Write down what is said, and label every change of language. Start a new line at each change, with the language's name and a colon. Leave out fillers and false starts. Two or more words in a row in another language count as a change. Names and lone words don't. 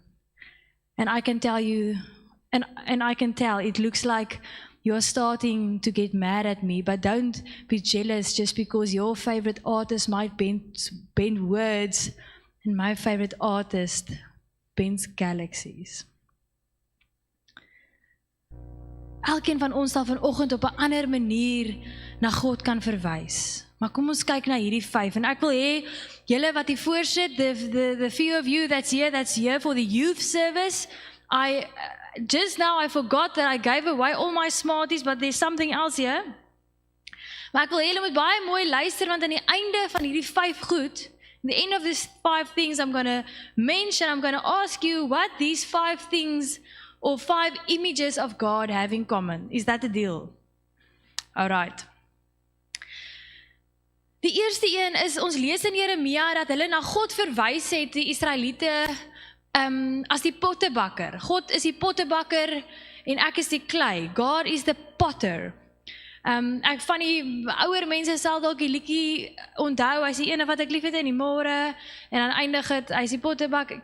English: And I can tell you, and I can tell, it looks like you're starting to get mad at me, but don't be jealous just because your favorite artist might bend words and my favorite artist bends galaxies.
Afrikaans: Elkeen van ons sal vanoggend op 'n ander manier na God kan verwys. Maar kom ons kyk na hierdie 5 en ek wil hê julle wat hier voor sit,
English: the few of you that's here for the youth service, just now I forgot that I gave away all my Smarties, but there's something else here.
Afrikaans: Maar ek wil hê julle moet baie mooi luister, want aan die einde van hierdie 5 goed,
English: at the end of these 5 things I'm going to mention, I'm going to ask you what these 5 things or 5 images of God have in common. Is that a deal? All right.
Afrikaans: Die eerste een is, ons lees in Jeremia dat hulle na God verwys het, die Israeliete, as die pottebakker. God is die pottebakker en ek is die klei.
English: God is the potter.
Afrikaans: Ek van die ouer mense sal dalk die liedjie onthou, hy is die ene wat ek lief het in die môre, en dan eindig het, hy is die pottebakker.